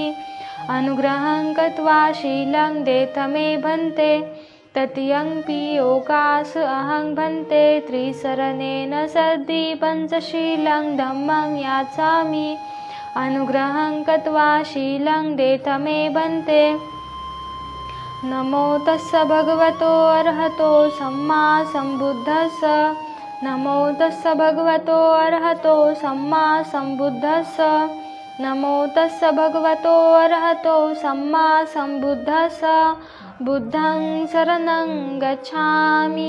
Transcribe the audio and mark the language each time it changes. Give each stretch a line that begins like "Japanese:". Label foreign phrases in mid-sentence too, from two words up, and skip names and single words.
Pali: अनुग्रहं कृत्वा शीलं देथ मे भन्ते. तृतीयंपि ओकास अहं भन्ते त्रिसरणेन सद्दि पंचशीलं धम्मं याचामि. अनुग्रहं कृत्वा शीलं देथ मे भन्ते. नमो तस्स भगवतो अरहतो सम्मा सम्बुद्धस्स. नमो तस्स भगवतो अरहतो सम्मा सम्बुद्धस्स. नमो तस्स भगवतो अरहतो सम्मा सम्बुद्धस्स. बुद्धं शरणं गच्छामि.